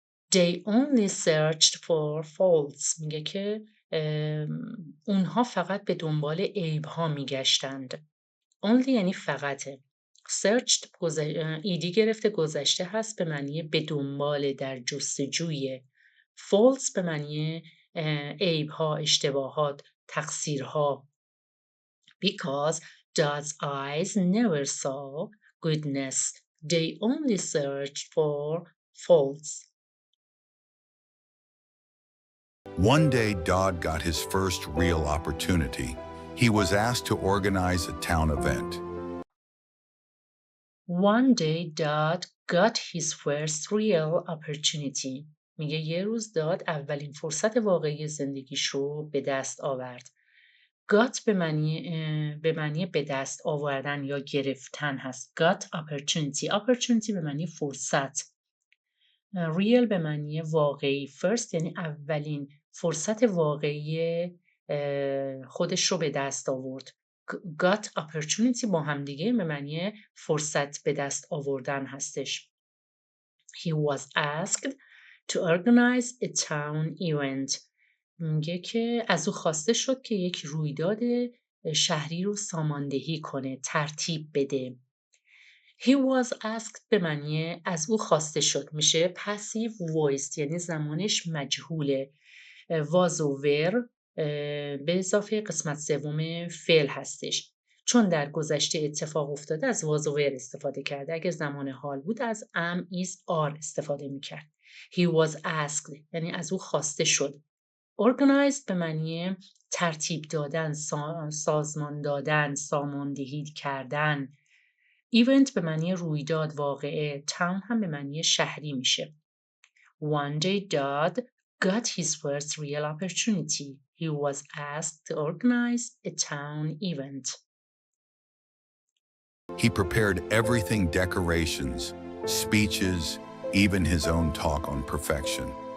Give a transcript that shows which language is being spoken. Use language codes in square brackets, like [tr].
[en] They only searched for faults. [fa] میگه که اونها فقط به دنبال عیب‌ها میگشتند. Only یعنی فقطه. Searched ایدی گرفته گذشته هست به معنی به دنبال، در جستجوی. Faults به معنی عیب‌ها، اشتباهات، تقصیرها. [en] Because God's eyes never saw goodness. They only searched for faults. One day, Dodd got his first real opportunity. He was asked to organize a town event. One day Dodd got his first real opportunity. [fa] میگه یه روز داد اولین فرصت واقعی زندگیش رو به دست آورد. got به معنی به دست آوردن یا گرفتن هست. [en] got opportunity. [fa] opportunity به معنی فرصت. real به معنی واقعی. first یعنی اولین فرصت واقعی خودش رو به دست آورد. [en] got opportunity [fa] با هم دیگه به معنی فرصت به دست آوردن هستش. [en] He was asked to organize a town event. [fa] میگه که از او خواسته شد که یک رویداد شهری رو ساماندهی کنه، ترتیب بده. [en] He was asked [fa] به معنی از او خواسته شد. میشه [en] passive voiced [fa] یعنی زمانش مجهوله. was و were به اضافه قسمت سوم فعل هستش. چون در گذشته اتفاق افتاده از was و were استفاده کرده. اگه زمان حال بود از [en] am is are [fa] استفاده میکرد. [en] He was asked [fa] یعنی از او خواسته شد. Organized به معنی ترتیب دادن، سازمان دادن، ساماندهی کردن. Event به معنی رویداد، واقعه. Town هم به معنی شهری میشه. [en] One day Dodd got his first real opportunity. He was asked to organize a town event. He prepared everything: decorations, speeches, even his own talk on perfection.